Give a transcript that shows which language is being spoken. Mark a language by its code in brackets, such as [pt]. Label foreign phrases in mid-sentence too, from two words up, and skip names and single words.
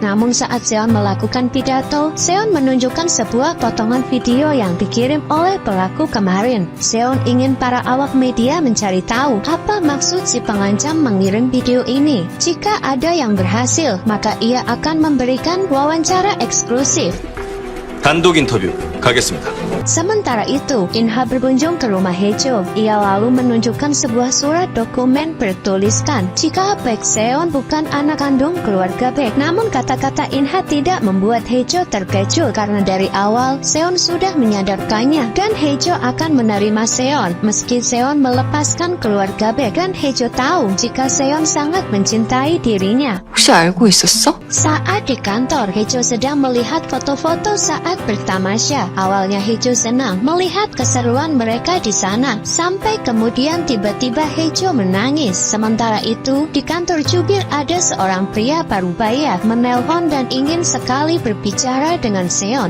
[id] Namun saat Seon melakukan pidato, Seon menunjukkan sebuah potongan video yang dikirim oleh pelaku kemarin. Seon ingin para awak media mencari tahu apa maksud si pengancam mengirim video ini. Jika ada yang berhasil, maka ia akan memberikan wawancara eksklusif. [ko] 단독 인터뷰 가겠습니다. [id] Sementara itu, In-ha berkunjung ke rumah Haejo. Ia lalu menunjukkan sebuah surat dokumen bertuliskan jika Baek Seon bukan anak kandung keluarga Baek. Namun kata-kata In-ha tidak membuat Haejo terkejut karena dari awal Seon sudah menyadarkannya dan Haejo akan menerima Seon meski Seon melepaskan keluarga Baek dan Haejo tahu jika Seon sangat mencintai dirinya. [ko] 혹시 알고 있었어? [id] Saat di kantor, Haejo sedang melihat foto-foto saat bertamasya. Awalnya Haejo senang melihat keseruan mereka di sana, sampai kemudian tiba-tiba Haejo menangis. Sementara itu, di kantor jubir ada seorang pria parubaya menelpon dan ingin sekali berbicara dengan Seon.